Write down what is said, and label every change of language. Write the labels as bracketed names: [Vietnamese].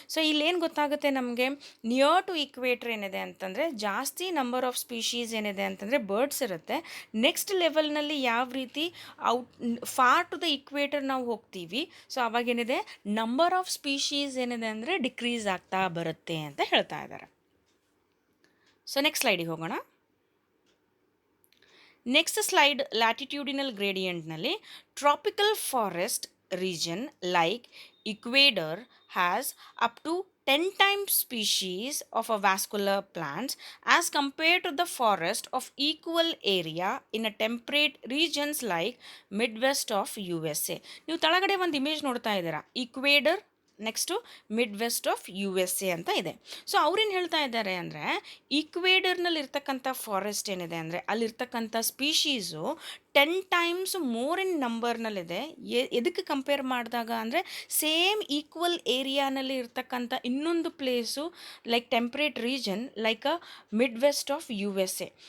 [Kannada] So ಇಲ್ಲೇನು ಗೊತ್ತಾಗುತ್ತೆ ನಮಗೆ ನಿಯರ್ ಟು ಈಕ್ವೇಟರ್ ಏನಿದೆ ಅಂತಂದರೆ ಜಾಸ್ತಿ ನಂಬರ್ ಆಫ್ ಸ್ಪೀಶೀಸ್ ಏನಿದೆ ಅಂತಂದರೆ ಬರ್ಡ್ಸ್ ಇರುತ್ತೆ. ನೆಕ್ಸ್ಟ್ ಲೆವೆಲ್ನಲ್ಲಿ ಯಾವ ರೀತಿ out for to the equator ನಾವು ಹೋಗ್ತೀವಿ ಸೊ ಅವಾಗೇನಿದೆ ನಂಬರ್ ಆಫ್ ಸ್ಪೀಶೀಸ್ ಏನಿದೆ ಅಂದರೆ ಡಿಕ್ರೀಸ್ ಆಗ್ತಾ ಬರುತ್ತೆ ಅಂತ ಹೇಳ್ತಾ ಇದ್ದಾರೆ. ಸೊ ನೆಕ್ಸ್ಟ್ ಸ್ಲೈಡಿಗೆ ಹೋಗೋಣ. [English] Next slide latitudinal ಗ್ರೇಡಿಯಂಟ್ನಲ್ಲಿ tropical forest region like equator has up to 10 times species of a vascular plants as compared to the forest of equal area in a temperate regions like midwest of USA. [Kannada] ನೀವು ತಳಗಡೆ ಒಂದು image ನೋಡ್ತಾ ಇದ್ದೀರಾ, ಇಕ್ವೇಡರ್ next mid West of U S A ಅಂತ ಇದೆ. So ಅವ್ರೇನು ಹೇಳ್ತಾ ಇದ್ದಾರೆ ಅಂದರೆ ಈಕ್ವೇಡರ್ನಲ್ಲಿ ಇರ್ತಕ್ಕಂಥ ಫಾರೆಸ್ಟ್ ಏನಿದೆ ಅಂದರೆ ಅಲ್ಲಿರ್ತಕ್ಕಂಥ ಸ್ಪೀಶೀಸು 10 ಟೈಮ್ಸ್ ಮೋರ್ ಇನ್ ನಂಬರ್ನಲ್ಲಿದೆ. ಎದಕ್ಕೆ ಕಂಪೇರ್ ಮಾಡಿದಾಗ ಅಂದರೆ ಸೇಮ್ ಈಕ್ವಲ್ ಏರಿಯಾನಲ್ಲಿ ಇರ್ತಕ್ಕಂಥ ಇನ್ನೊಂದು place like temperate region like a mid West of U S A.